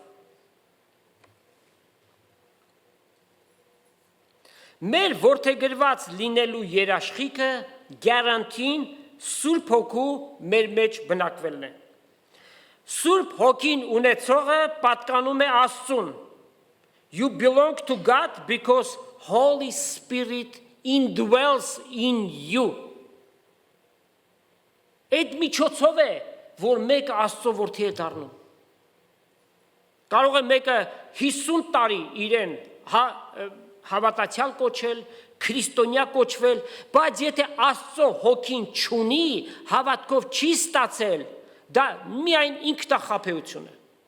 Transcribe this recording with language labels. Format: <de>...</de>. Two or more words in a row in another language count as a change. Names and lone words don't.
<hy>մեր որդեգրված լինելու երաշխիքը գարանտին Սուրբ Հոգու մեր մեջ բնակվելն է։ Սուրբ Հոգին ունեցողը պատկանում է Աստծուն։</hy> <en>You belong to God because Holy Spirit indwells in you։</en> <hy>Այդ միջոցով է, որ մեկը Աստծո որդի է դառնում։ Կարող է մեկը 50 տարի իրեն հավատացյալ կոչել, քրիստոնյա կոչվել, բայց եթե Աստծո հոգին չունի, հավատքով չի ստացել, դա միայն ինքնախաբեություն է։</hy>